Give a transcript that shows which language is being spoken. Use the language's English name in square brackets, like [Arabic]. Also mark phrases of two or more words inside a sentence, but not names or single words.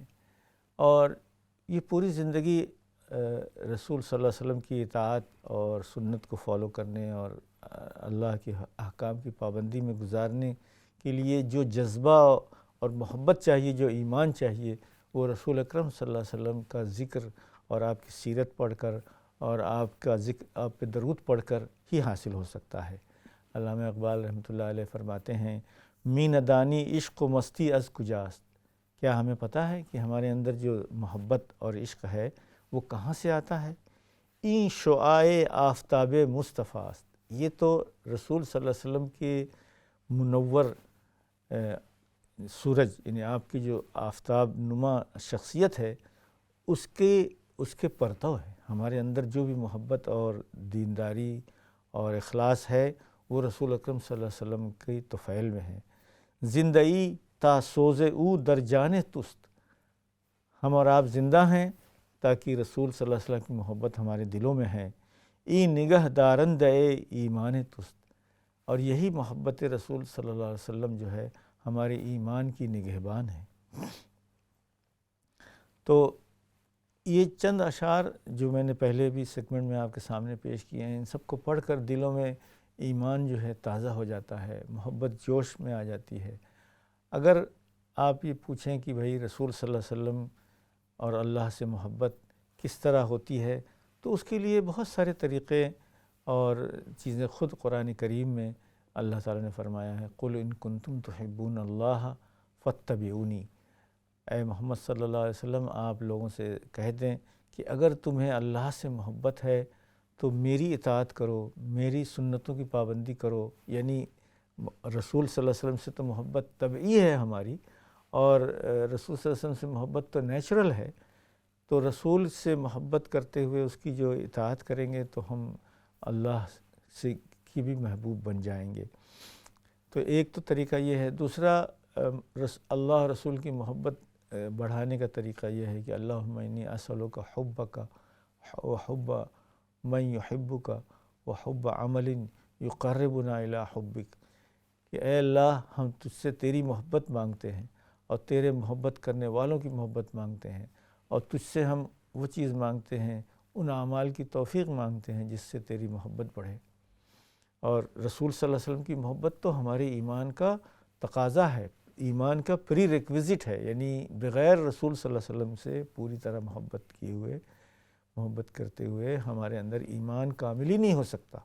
[Urdu] اور یہ پوری زندگی رسول صلی اللہ علیہ وسلم کی اطاعت اور سنت کو فالو کرنے اور اللہ کے احکام کی پابندی میں گزارنے کے لیے جو جذبہ اور محبت چاہیے، جو ایمان چاہیے، وہ رسول اکرم صلی اللہ علیہ وسلم کا ذکر اور آپ کی سیرت پڑھ کر اور آپ کا ذکر، آپ پہ درود پڑھ کر ہی حاصل ہو سکتا ہے۔ علامہ اقبال رحمۃ اللہ علیہ فرماتے ہیں، [Persian] می ندانی عشق و مستی از کجاست۔ [Urdu] کیا ہمیں پتہ ہے کہ ہمارے اندر جو محبت اور عشق ہے وہ کہاں سے آتا ہے؟ [Persian] این شعاع آفتاب مصطفیٰ است۔ [Urdu] یہ تو رسول صلی اللہ علیہ وسلم کے منور سورج، یعنی آپ کی جو آفتاب نما شخصیت ہے اس کے پرتو ہے۔ ہمارے اندر جو بھی محبت اور دینداری اور اخلاص ہے وہ رسول اکرم صلی اللہ علیہ وسلم کی طفیل میں ہے۔ [Persian] زندئی تا سوز او در جان تست۔ [Urdu] ہم اور آپ زندہ ہیں تاکہ رسول صلی اللہ علیہ وسلم کی محبت ہمارے دلوں میں ہے۔ [Persian] ای نگہ دارند اے ایمان تست۔ [Urdu] اور یہی محبت رسول صلی اللہ علیہ وسلم جو ہے ہمارے ایمان کی نگہبان ہے۔ تو یہ چند اشعار جو میں نے پہلے بھی سیگمنٹ میں آپ کے سامنے پیش کیے ہیں، ان سب کو پڑھ کر دلوں میں ایمان جو ہے تازہ ہو جاتا ہے، محبت جوش میں آ جاتی ہے۔ اگر آپ یہ پوچھیں کہ بھئی رسول صلی اللہ علیہ وسلم اور اللہ سے محبت کس طرح ہوتی ہے، تو اس کے لیے بہت سارے طریقے اور چیزیں خود قرآن کریم میں اللہ تعالیٰ نے فرمایا ہے، [Arabic] قُلْ إِن كُنتُمْ تُحِبُّونَ اللَّهَ فَاتَّبِعُونِی۔ [Urdu] اے محمد صلی اللہ علیہ وسلم، آپ لوگوں سے کہہ دیں کہ اگر تمہیں اللہ سے محبت ہے تو میری اطاعت کرو، میری سنتوں کی پابندی کرو۔ یعنی رسول صلی اللہ علیہ وسلم سے تو محبت طبعی ہے ہماری، اور رسول صلی اللہ علیہ وسلم سے محبت تو نیچرل ہے، تو رسول سے محبت کرتے ہوئے اس کی جو اطاعت کریں گے تو ہم اللہ سے کی بھی محبوب بن جائیں گے۔ تو ایک تو طریقہ یہ ہے۔ دوسرا، اللہ رسول کی محبت بڑھانے کا طریقہ یہ ہے کہ [Arabic] اللہم انی اسألک حبک و حب من یحبک و حب عمل یقربنا الی حبک، [Urdu] کہ اے اللہ ہم تجھ سے تیری محبت مانگتے ہیں اور تیرے محبت کرنے والوں کی محبت مانگتے ہیں، اور تجھ سے ہم وہ چیز مانگتے ہیں، ان اعمال کی توفیق مانگتے ہیں جس سے تیری محبت بڑھے۔ اور رسول صلی اللہ علیہ وسلم کی محبت تو ہمارے ایمان کا تقاضا ہے، ایمان کا پری ریکویزٹ ہے، یعنی بغیر رسول صلی اللہ علیہ وسلم سے پوری طرح محبت کرتے ہوئے ہمارے اندر ایمان کامل ہی نہیں ہو سکتا۔